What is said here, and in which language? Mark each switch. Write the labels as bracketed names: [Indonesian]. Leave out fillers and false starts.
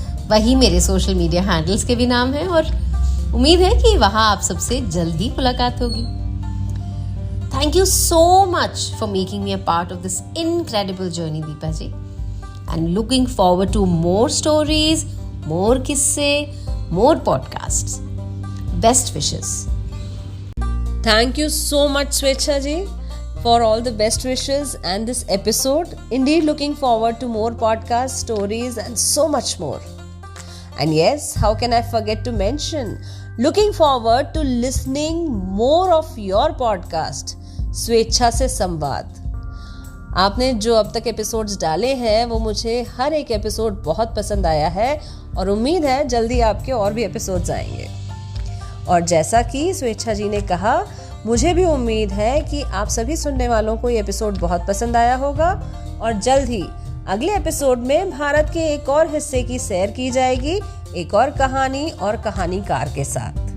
[Hindi] वही मेरे social media handles के भी नाम हैं और उम्मीद है कि वहां आप सबसे जल्द ही मुलाकात होगी। [English] Thank you so much for making me a part of this incredible journey, Deepa ji. And looking forward to more stories, more kisse, more podcasts. Best wishes. Thank you so much, Swechha ji, for all the best wishes and this episode. Indeed, looking forward to more podcasts, stories, and so much more. And yes, how can I forget to mention, looking forward to listening more of your podcast, स्वेच्छा से संवाद। [Hindi] आपने जो अब तक episodes डाले हैं वो मुझे हर एक एपिसोड बहुत पसंद आया है और उम्मीद है जल्दी आपके और भी एपिसोड्स आएंगे। और जैसा कि स्वेच्छा जी ने कहा, मुझे भी उम्मीद है कि आप सभी सुनने वालों को ये एपिसोड बहुत पसंद आया होगा और जल्द ही अगले एपिसोड में भारत के एक और हिस्से की सैर की जाएगी, एक और कहानी और कहानीकार के साथ।